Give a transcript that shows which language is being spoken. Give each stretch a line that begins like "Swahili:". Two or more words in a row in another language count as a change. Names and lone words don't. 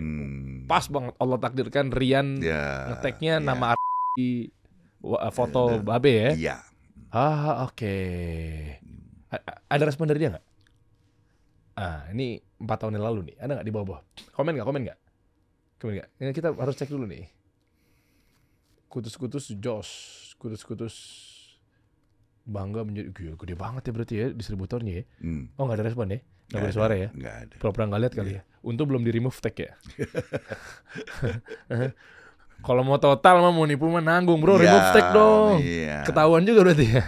Indonesian: Pas banget Allah takdirkan Rian nge-tagnya nama di foto Babe ya. Iya. Oke. Ada respon dari dia nggak? Ini 4 tahun yang lalu nih. Ada nggak di bawah? Komen nggak? Ini kita harus cek dulu nih. Kutus-kutus Jos, kutus-kutus bangga menjadi gede banget ya berarti ya distributornya ya. Oh nggak ada respon ya? Nggak ada suara ya? Nggak ada. Pura-pura nggak lihat kali ya. Untung belum di
English: remove tag
Indonesian: ya. Kalau mau total mah mau nipu mah nanggung bro,
English: remove tag
Indonesian: dong. Ketahuan juga berarti ya.